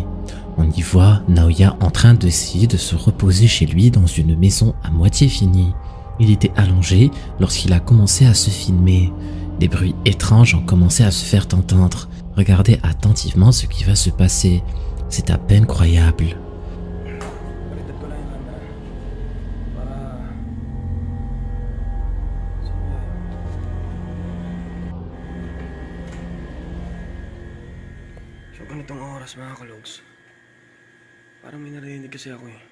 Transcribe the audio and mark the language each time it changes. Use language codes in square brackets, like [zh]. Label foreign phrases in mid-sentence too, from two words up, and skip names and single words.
[fr] On y voit Naoya en train d'essayer de se reposer chez lui dans une maison à moitié finie. Il était allongé lorsqu'il a commencé à se filmer. Des bruits étranges ont commencé à se faire entendre. Regardez attentivement ce qui va se passer. C'est à peine croyable. [tl] So ganitong oras mga kalogs, parang may narinig kasi ako eh.